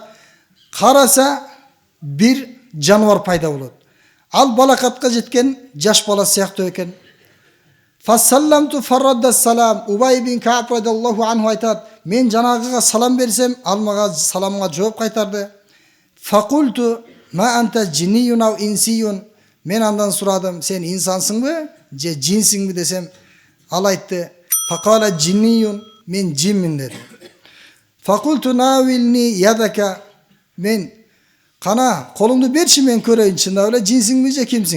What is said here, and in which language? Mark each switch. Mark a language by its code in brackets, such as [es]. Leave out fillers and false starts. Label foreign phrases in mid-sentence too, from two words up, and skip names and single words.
[ky] Караса бир жаныбар пайда болот. Ал балакатка жеткен жаш бала сыяктуу экен. [ar] فسلمت فرد السلام. [ky] Убай бин Кааб [ar] رضي الله عنه [ky] айтат, мен жанагыга салам берсем, ал мага саламга жооп кайтарды. [ar] فقلت ما أنت جني أو إنسي. [ky] Мен андан сурадым, сен инсансыңбы же жинсиңби десем, ал айтты, [ar] فقال جني, [ky] мен жинмин деди. [ar] فقلت ناولني يدك. [ky] Мен кана колуңду берчи, мен көрөйүн, чындап эле жинсиңби же кимсиң?